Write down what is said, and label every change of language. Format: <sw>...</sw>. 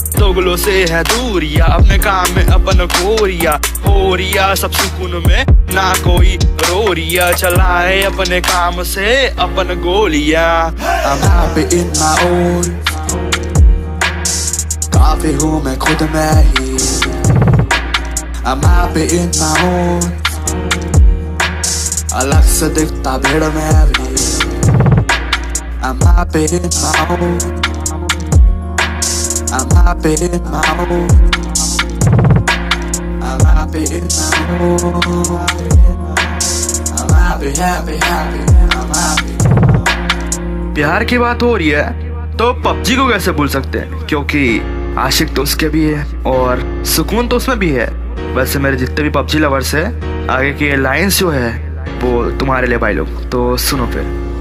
<hi>दोगलों से है दूरिया, अपने काम में अपन गोरिया हो रिया, सब सुकून में ना कोई रोरिया, चलाए अपने काम से अपन गोलिया।</hi> <en>I'm happy in my own,</en> <hi>काफी हूँ मैं खुद में ही।</hi> <en>I'm happy in my own,</en> <hi>अलग से दिखता भीड़ में भी।</hi> <en>I'm happy in my own, I'm happy in my own, I'm happy in my own, I'm happy, happy, happy, I'm happy।</en> <hi>प्यार की बात हो रही है तो पबजी को कैसे भूल सकते हैं, क्योंकि आशिक तो उसके भी है और सुकून तो उसमें भी है। वैसे मेरे जितने भी पबजी लवर्स है, आगे की लाइंस जो है वो तुम्हारे लिए भाई लोग, तो सुनो फिर।</hi>